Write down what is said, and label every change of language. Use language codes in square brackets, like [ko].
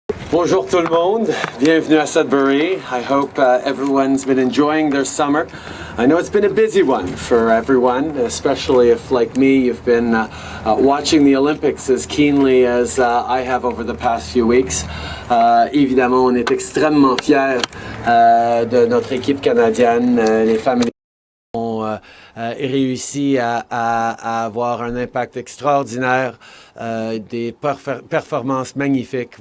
[fr] Bonjour tout le monde, bienvenue à Sudbury. [en] I hope everyone's been enjoying their summer. I know it's been a busy one for everyone, especially if, like me, you've been watching the Olympics as keenly as I have over the past few weeks. [fr] Évidemment, on est extrêmement fiers de notre équipe canadienne. Les femmes ont réussi à avoir un impact extraordinaire, des performances magnifiques.